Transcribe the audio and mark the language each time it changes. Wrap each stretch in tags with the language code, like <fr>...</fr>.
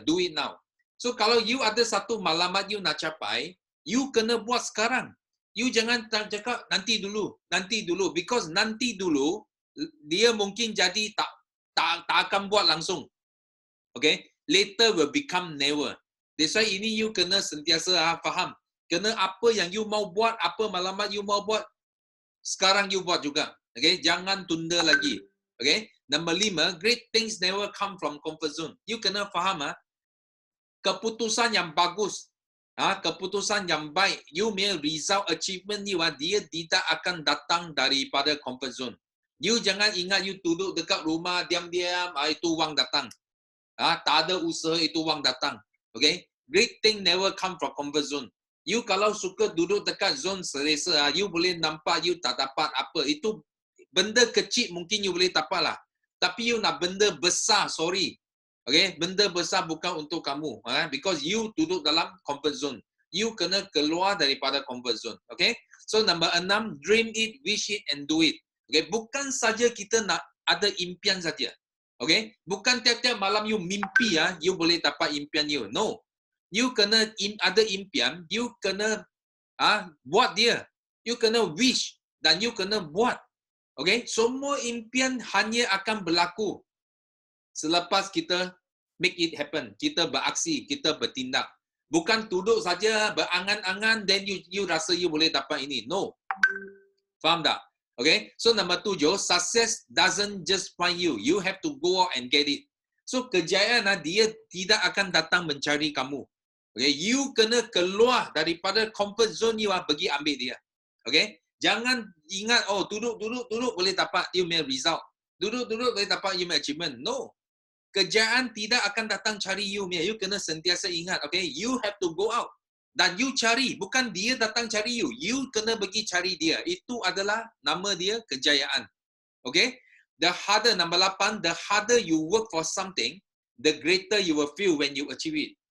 <en>Do it now.</en> <ms>So, kalau you ada satu malamat you nak capai, you kena buat sekarang. You jangan cakap nanti dulu. Because nanti dulu, dia mungkin jadi tak akan buat langsung. Okay?</ms> <en>Later will become never.</en> <ms>That's why ini you kena sentiasa faham. Kena apa yang you mau buat, apa malamat you mau buat, sekarang you buat juga. Okay? Jangan tunda lagi. Okay?</ms> <en>Number 5, great things never come from comfort zone.</en> <ms>You kena faham, keputusan yang bagus, keputusan yang baik, you punya result achievement you, dia tidak akan datang daripada comfort zone. You jangan ingat you duduk dekat rumah diam-diam, itu wang datang. Tak ada usaha, itu wang datang. Okay?</ms> <en>Great thing never come from comfort zone.</en> <ms>You kalau suka duduk dekat zone selesa, you boleh nampak you tak dapat apa. Itu benda kecil mungkin you boleh dapat lah. Tapi you nak benda besar, sorry. Okay? Benda besar bukan untuk kamu. Because you duduk dalam comfort zone. You kena keluar daripada comfort zone. Okay?</ms> <en>So number 6, dream it, wish it and do it.</en> <ms>Okay? Bukan saja kita nak ada impian saja. Okay? Bukan tiap-tiap malam you mimpi, you boleh dapat impian you. No. You kena ada impian, you kena buat dia. You kena wish dan you kena buat. Okay? Semua impian hanya akan berlaku selepas kita</ms> <en>make it happen.</en> <ms>Kita beraksi, kita bertindak. Bukan duduk saja berangan-angan then you rasa you boleh dapat ini. No. Faham tak? Okay?</ms> <en>So number 7, success doesn't just find you. You have to go out and get it.</en> <ms>So kejayaan dia tidak akan datang mencari kamu. Okay? You kena keluar daripada comfort zone you, pergi ambil dia. Okay? Jangan ingat, duduk boleh dapat you punya result. Duduk boleh dapat you punya achievement. No. Kejayaan tidak akan datang cari you.</ms> <en>You</en> <ms>kena sentiasa ingat.</ms> <en>Okay? You have to go out.</en> <ms>Dan you cari. Bukan dia datang cari you. You kena pergi cari dia. Itu adalah nama dia kejayaan. Okay?</ms> <en>The harder, number 8, the harder you work for something, the greater you will feel when you achieve it.</en>